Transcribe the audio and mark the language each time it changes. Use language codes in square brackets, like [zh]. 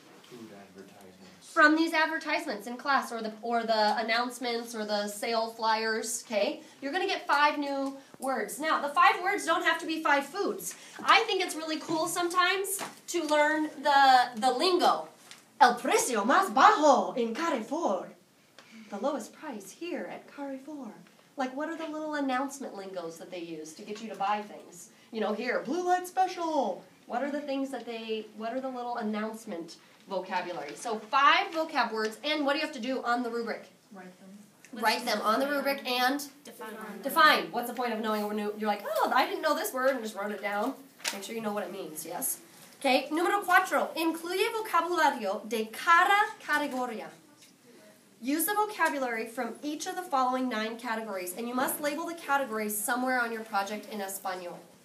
[en] Food advertisements. From these advertisements in class, or the announcements, or the sale flyers. Okay. You're going to get 5 new words. Now, the 5 words don't have to be 5 foods. I think it's really cool sometimes to learn the lingo. [es] El precio más bajo en Carrefour. [en] The lowest price here at Carrefour. Like, what are the little announcement lingos that they use to get you to buy things? You know, here, blue light special. What are the things that what are the little announcement vocabulary? So 5 vocab words, and what do you have to do on the rubric? Write them on the rubric and define. What's the point of knowing when you're like, oh, I didn't know this word, and just wrote it down. Make sure you know what it means, yes? [es] Okay, número 4. Incluye vocabulario de cada categoría. [en] Use the vocabulary from each of the following 9 categories, and you must label the categories somewhere on your project in Espanol.